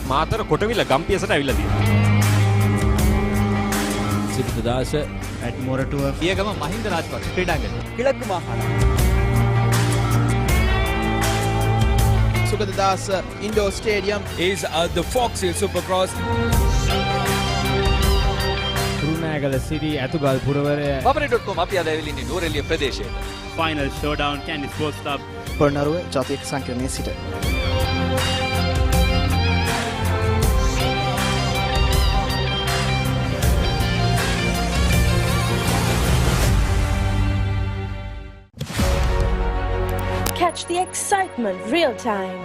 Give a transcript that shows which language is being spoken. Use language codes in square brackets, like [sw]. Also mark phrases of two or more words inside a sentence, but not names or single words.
[si] මාතර කොටවිල ගම්පියසට ඇවිල්ලා තියෙනවා. සිරිතදාස at මොරටුව පියගම මහින්ද රාජපක්ෂ ක්‍රීඩාංගණය. [ta] கிழக்கு மாகாணம். சுகததாஸ் [en] indoor stadium is the Fox Hill Supercross. [si] රුණෑගල සිරි ඇතුගල් පුරවරය Papare.com අපි අද ඇවිල්ලා ඉන්නේ නුවරඑළිය ප්‍රදේශයට. [en] Final Showdown Candy Sports Club. [si] පොළොන්නරුව ජාතික සංකීර්ණයේ සිට. [en] Catch the excitement real time.